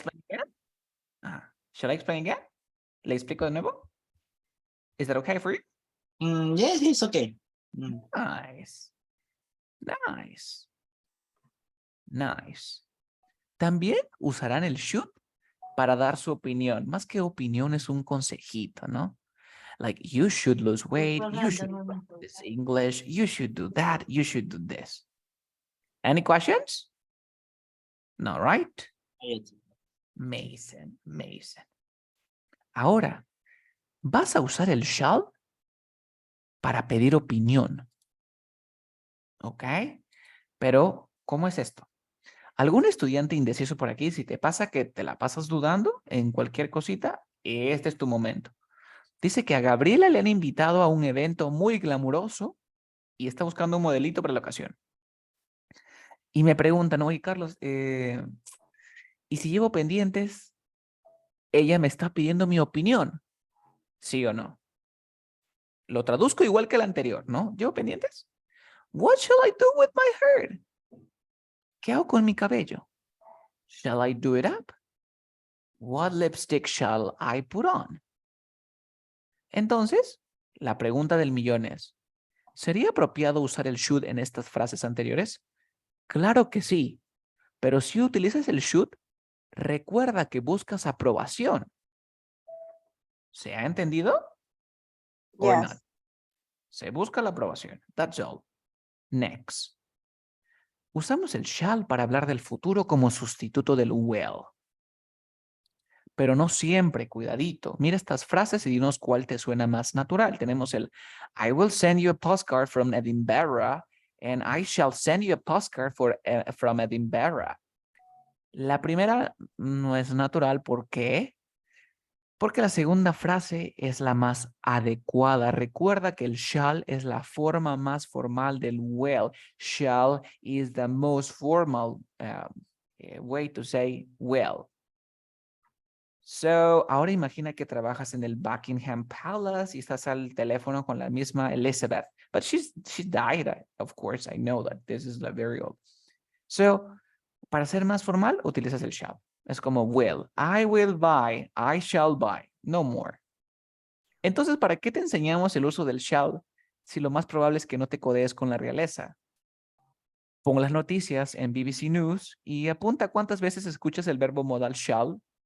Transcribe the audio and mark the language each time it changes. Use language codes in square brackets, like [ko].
[en] explain again? Shall I explain again? [es] ¿Le explico de nuevo? [en] Is that okay for you? Yes, it's okay. Nice. Nice. Nice. [es] También usarán el should para dar su opinión. Más que opinión es un consejito, ¿no? [en] Like, you should lose weight, you should practice English, you should do that, you should do this. Any questions? No, right? Yes. Mason, Mason. [es] Ahora, vas a usar el shall para pedir opinión. ¿Ok? Pero, ¿cómo es esto? ¿Algún estudiante indeciso por aquí, si te pasa que te la pasas dudando en cualquier cosita, este es tu momento? Dice que a Gabriela le han invitado a un evento muy glamuroso y está buscando un modelito para la ocasión. Y me preguntan, oye, Carlos, ¿y si llevo pendientes? Ella me está pidiendo mi opinión, ¿sí o no? Lo traduzco igual que el anterior, ¿no? ¿Llevo pendientes? [en] What shall I do with my hair? [es] ¿Qué hago con mi cabello? [en] Shall I do it up? What lipstick shall I put on? [es] Entonces, la pregunta del millón es, ¿sería apropiado usar el should en estas frases anteriores? Claro que sí, pero si utilizas el should, recuerda que buscas aprobación. ¿Se ha entendido? [en] Or not? Yes. [es] Se busca la aprobación. [en] That's all. Next. [es] Usamos el shall para hablar del futuro como sustituto del will. Pero no siempre, cuidadito. Mira estas frases y dinos cuál te suena más natural. Tenemos el [en] I will send you a postcard from Edinburgh and I shall send you a postcard from Edinburgh. [es] La primera no es natural. ¿Por qué? Porque la segunda frase es la más adecuada. Recuerda que el shall es la forma más formal del will. [en] Shall is the most formal way to say will. [es] So, ahora imagina que trabajas en el Buckingham Palace y estás al teléfono con la misma Elizabeth. [en] But she died, of course, I know that. This is very old. [es] So, para ser más formal, utilizas el shall. Es como [en] will. I will buy. I shall buy. No more. [es] Entonces, ¿para qué te enseñamos el uso del shall si lo más probable es que no te codees con la realeza? Pon las noticias en BBC News y apunta cuántas veces escuchas el verbo modal shall.